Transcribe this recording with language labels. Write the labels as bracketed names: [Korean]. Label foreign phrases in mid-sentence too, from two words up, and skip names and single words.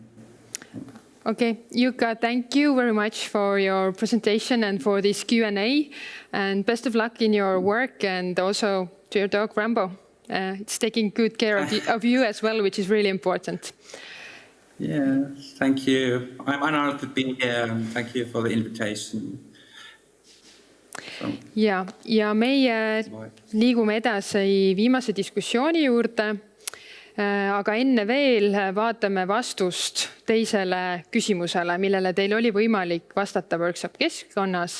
[English] Okay, Jukka, thank you very much for your presentation and for this Q&A, and best of luck in your work, and also to your dog Rambo. It's taking good care of you as well, which is really important. Yeah, thank you. I'm honored to be here, and thank you for the invitation. [Estonian] Ja meie liigume edasi viimase diskussiooni juurde, aga enne veel vaatame vastust teisele küsimusele, millele teil oli võimalik vastata workshop keskkonnas.